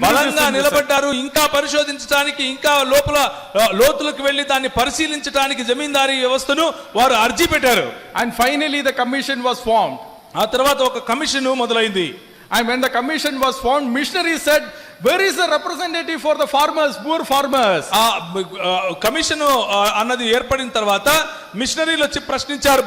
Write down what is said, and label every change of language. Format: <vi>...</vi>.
<te>బలంగా నిలబడ్డారు. ఇంకా పరిశోధించడానికి, ఇంకా లోతులకు వెళ్లి దాన్ని పరిశీలించడానికి జమీందారీ వ్యవస్థను వారు అర్జీ పెట్టారు.</te> <en>And finally the commission was formed.</en> <te>ఆ తర్వాత ఒక కమిషన్ మొదలైంది.</te> <en>And when the commission was formed, missionaries said, where is the representative for the farmers, poor farmers?</en> <te>ఆ కమిషన్ అన్నది ఏర్పడిన తర్వాత మిషనరీలు వచ్చి ప్రశ్నించారు.</te>